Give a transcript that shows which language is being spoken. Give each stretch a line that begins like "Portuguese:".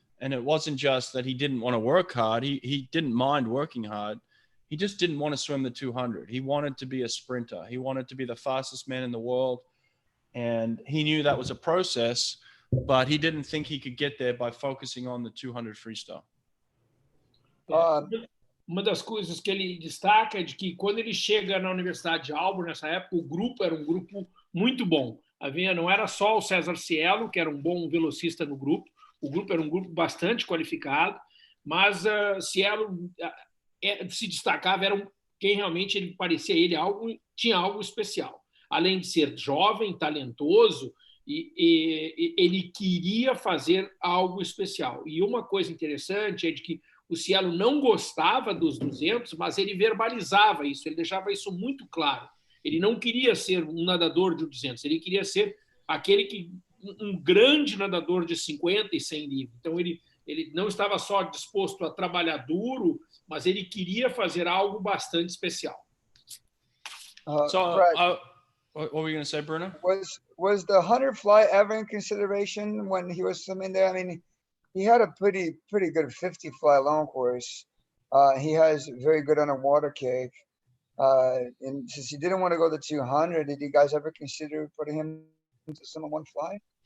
English: And it wasn't just that he didn't want to work hard. He didn't mind working hard. He just didn't want to swim the 200. He wanted to be a sprinter. He wanted to be the fastest man in the world. And he knew that was a process, but he didn't think he could get there by focusing on the 200 freestyle.
Portuguese: Uma das coisas que ele destaca é de que quando ele chega na Universidade de Auburn, nessa época, o grupo era um grupo muito bom. Não era só o César Cielo, que era um bom velocista no grupo. O grupo era um grupo bastante qualificado, mas Cielo se destacava, quem realmente ele parecia tinha algo especial. Além de ser jovem, talentoso, e ele queria fazer algo especial. E uma coisa interessante é de que o Cielo não gostava dos 200, mas ele verbalizava isso, ele deixava isso muito claro. Ele não queria ser um nadador de 200, ele queria ser um grande nadador de 50 e 100 livre. Então, ele não estava só disposto a trabalhar duro, mas ele queria fazer algo bastante especial.
English: Brett, what were you going to say, Bruno? Was the 100 fly ever in consideration when he was swimming there? I mean, he had a pretty good 50 fly long course. He has very good underwater kick. And since he didn't want to go the 200, did you guys ever consider putting him into swim on 1 fly?